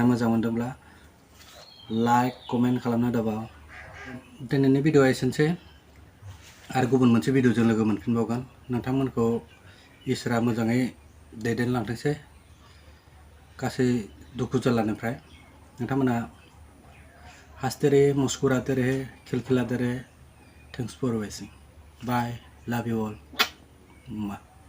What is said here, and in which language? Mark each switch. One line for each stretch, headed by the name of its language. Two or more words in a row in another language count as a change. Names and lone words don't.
Bodo: मोजां मोनदोंब्ला लाइक कमेन्ट खालामना दाबाव दिनैनि भिडिअआ एसेनोसै आरो गुबुन मोनसे भिडिअजों लोगो मोनफिनबावगोन नोंथांमोनखौ इसोरा मोजाङै दैदेनलांथोंसै गासै दुखु जारलानिफ्राय नोंथांमोना
Hindi: हंसते रहे मुस्कुराते रहे खिलखिलाते रहे
English: thanks for watching bye love you all